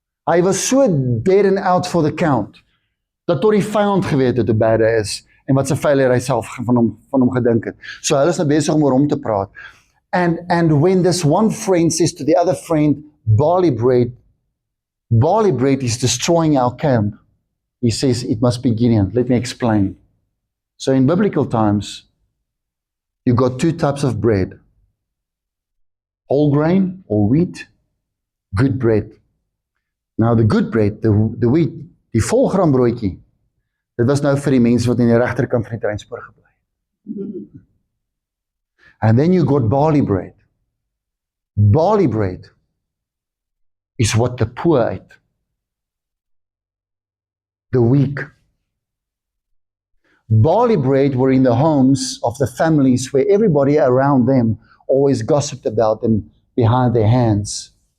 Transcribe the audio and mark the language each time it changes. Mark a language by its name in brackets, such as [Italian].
[Afrikaans] Hy was so [English] dead and out for the count, [Afrikaans] dat tot die vyand geweet het hoe bad hy is, en wat sy failure hy self van hom gedink het. So hulle is nou besig om oor hom te praat. [English] And when this one friend says to the other friend, barley bread is destroying our camp, he says, it must be Gideon. Let me explain. So in biblical times, you got two types of bread. Whole grain or wheat, good bread. Now the good bread, the wheat, [Afrikaans] die volgraan broodjie, dit was nou vir die mense wat in die regterkant van die treinspoor gebly het. [English] And then you got barley bread. Barley bread is what the poor ate. The weak. Barley bread were in the homes of the families where everybody around them always gossiped about them behind their hands.